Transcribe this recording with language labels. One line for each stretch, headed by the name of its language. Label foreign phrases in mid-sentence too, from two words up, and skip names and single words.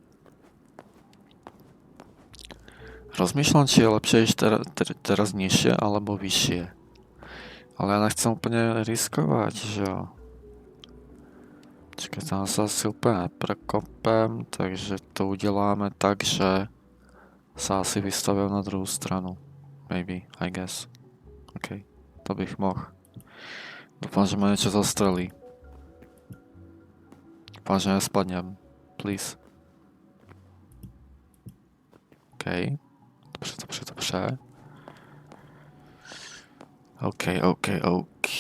Slovak: Rozmýšľam, či je lepšie ísť teraz nižšie alebo vyššie. Ale ja nechcem úplne riskovať, že jo. Čakaj, tam sa asi úplne neprekopem, takže to uděláme tak, že sa asi vystavím
Czech: na druhou stranu.
English: Maybe, I guess. OK,
Czech: to bych mohl.
Slovak: Dúfam, že ma niečo zastrelí. Dúfam, že nespadnem. Please.
Czech: OK. Dobře. OK.